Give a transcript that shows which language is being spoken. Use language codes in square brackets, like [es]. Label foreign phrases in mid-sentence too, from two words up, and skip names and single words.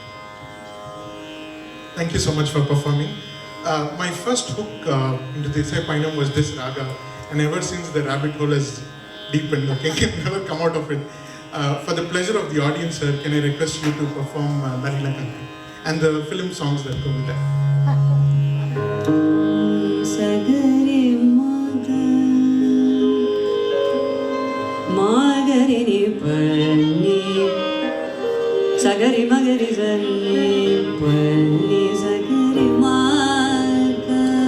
[en] Thank you so much for performing. My first hook into the ISAI Payanam was this raga, and ever since the rabbit hole has deepened, okay, can never come out of it. For the pleasure of the audience, sir, can I request you to perform Lalitha and the film songs that go with that? Sagari Magari Pani Sagari Magari Zani Pani Sagari Maga